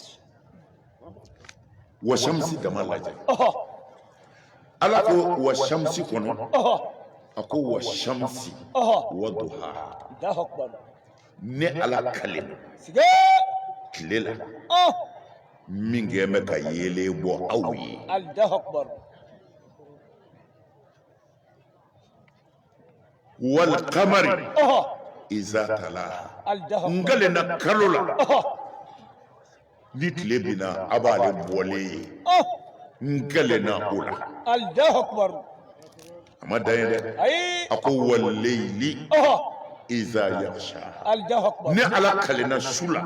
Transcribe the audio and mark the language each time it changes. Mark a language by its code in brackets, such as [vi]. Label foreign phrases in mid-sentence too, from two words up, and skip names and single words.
[ar] والشمس [bm] dama lajɛ ala ko [ar] والشمس [bm] kɔnɔ a ko [ar] والشمس وضحاها الله أكبر [bm] ne ala kale siga tile la min kɛ bɛ ka yeelen bɔ aw ye [ar] الله أكبر والقمر إذا تلاها alijaha n akbar [bm] kalen na kalo la ni tile binna a b'ale bɔlen ye n kalen na o la [ar] الله أكبر [bm] a ma dan ye dɛ ayi a ko [ar] والليل إذا يغشى الله أكبر [bm] ne ala kalenna su la